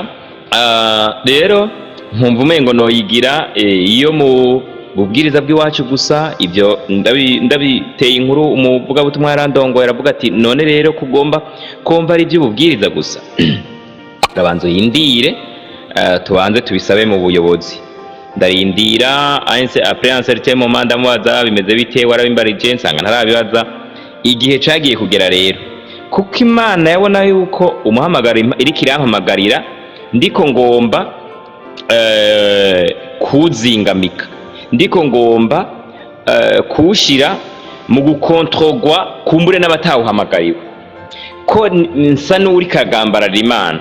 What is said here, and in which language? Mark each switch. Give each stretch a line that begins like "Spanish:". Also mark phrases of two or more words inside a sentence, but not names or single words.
Rundi: Rero nkumva umengo no yigira iyo mu bubwiriza bw'iwacu gusa. Ibyo ndabiteye inkuru umuvuga butumwa yarandongo, yaravuga ati none rero kugomba kumva ari iby'ububwiriza gusa, gabanzo yindire tubanze tubisabe mu buyobozi. Ndarindira
French: après un certain moment
Rundi: ndamubaza bimeze bite, warabimbarije, nsanga ntarabibaza. Igihe cagiye kugera rero, kuko Imana yabona yuko umuhamagara iriko irampamagarira, ndiko ngomba kuzingamika, ndiko ngomba kuwushira mu gukontrogwa kumbure n'abatawuhamagariwe, ko nsa n'uri kagambarira Imana.